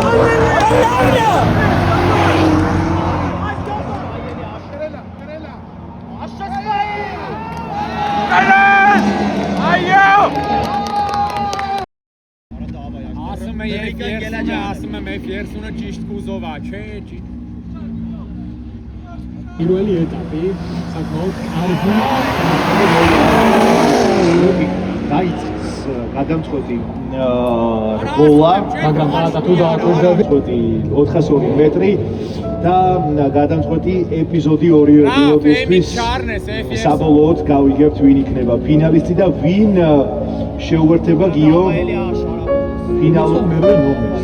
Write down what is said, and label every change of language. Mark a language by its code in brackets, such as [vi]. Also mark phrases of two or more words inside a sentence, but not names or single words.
[hy] Ասում է երիկը ասում եմ F30-ը ճիշտ կուզով է, չէ, ճիշտ [ka] პირველი ეტაპი საკმაოდ კარგი დაიწყეს გადამწყვეტი რბოლა, მაგრამ თუ დააკვირდები 402 მეტრი და გადამწყვეტი ეპიზოდი ორივე პილოტისთვის საბოლოოდ გავიგებთ ვინ იქნება ფინალისტი და ვინ შეუერთდება გიო ფინალურ მეორე ნომერს.